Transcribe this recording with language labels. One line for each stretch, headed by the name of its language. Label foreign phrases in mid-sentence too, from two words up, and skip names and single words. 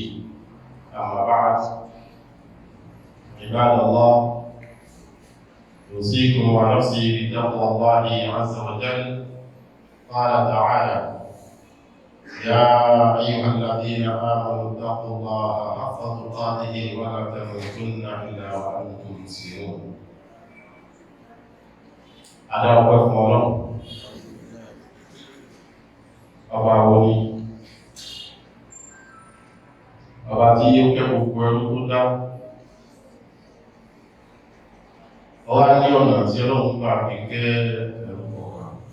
Arabic: أما بعد، عباد الله، أوصيكم ونفسي بتقوى الله عز وجل. قال تعالى: يا أيها الذين آمنوا اتقوا الله حق تقاته ولا تموتن إلا وأنتم مسلمون.
Yoruba: Ada ọpẹ́ fún Ọlọ́run, ọba orí, ọba tí ó kẹ́ gbogbo ẹrú tó dá. Ọlá ní ọ̀nà tí Ọlọ́run gbà fi kẹ́ ẹrú kọ̀ọ̀kan.